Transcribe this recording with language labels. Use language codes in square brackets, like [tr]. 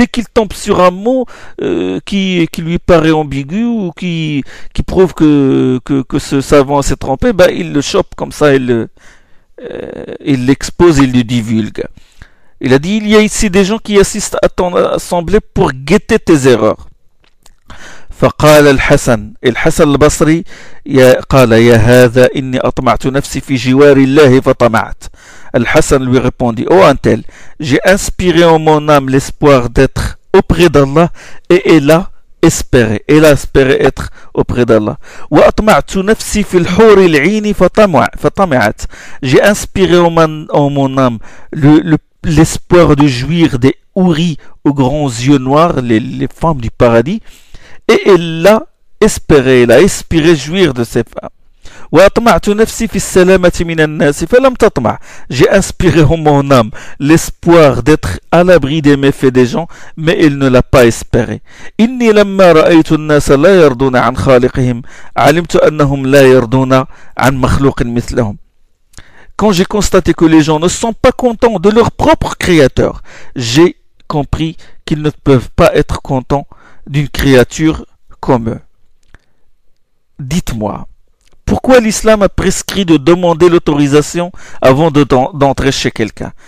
[fr] Dès qu'il tombe sur un mot qui lui paraît ambigu ou qui prouve que ce savant s'est trompé, ben, il le chope comme ça, il l'expose, il le divulgue. Il a dit: il y a ici des gens qui assistent à ton assemblée pour guetter tes erreurs. [ar] فقال الحسن البصري قال: يا هذا إني أطمعت نفسي في جوار الله فطمعت. [fr] Al-Hassan lui répondit: oh un j'ai inspiré en mon âme l'espoir d'être auprès d'Allah, et là espérer. Elle a espéré être auprès d'Allah. [ar] وأطمعت نفسي في الحور العين فطمعت. [fr] J'ai inspiré en mon âme l'espoir de jouir des houris aux grands yeux noirs, les femmes du paradis, et elle l'a espéré, elle a espéré jouir de ces femmes. [ar] وأطمعت نفسي في السلامة من الناس فلم تطمع. [fr] J'ai inspiré en mon âme l'espoir d'être à l'abri des méfaits des gens, mais elle ne l'a pas espéré. [ar] إني لما رأيت الناس لا يرضون عن خالقهم علمت أنهم لا يرضون عن مخلوق مثلهم. [fr] Quand j'ai constaté que les gens ne sont pas contents de leur propre créateur, j'ai compris qu'ils ne peuvent pas être contents d'une créature comme eux. Dites-moi, pourquoi l'islam a prescrit de demander l'autorisation avant d'entrer chez quelqu'un?